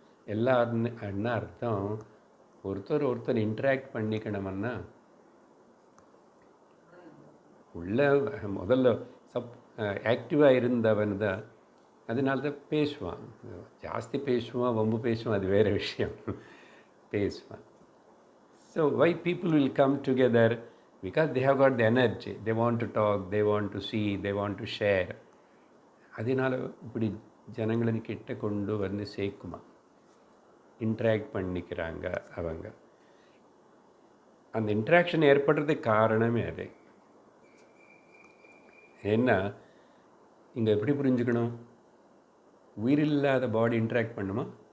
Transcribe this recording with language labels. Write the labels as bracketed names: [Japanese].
[Tamil] எல்லாருன்னு என்ன அர்த்தம், ஒருத்தர் இன்ட்ராக்ட் பண்ணிக்கணுமன்னா உள்ள முதல்ல ஆக்டிவாக இருந்தவன் தான். அதனால தான் பேசுவான், ஜாஸ்தி பேசுவான், வம்பு பேசுவான், அது வேறு விஷயம், பேசுவான். [English] So why people will come together? Because they have got the energy. They want to talk, they want to see, they want to share. [Tamil] அதனால் இப்படி ஜனங்களை கிட்ட கொண்டு வந்து சேர்க்குமா, இன்ட்ராக்ட் பண்ணிக்கிறாங்க அவங்க. அந்த இன்ட்ராக்ஷன் ஏற்படுறதுக்கு காரணமே அது. ஏன்னா இங்கே எப்படி புரிஞ்சுக்கணும், உயிரில்லாத பாடி இன்ட்ராக்ட் பண்ணுமா?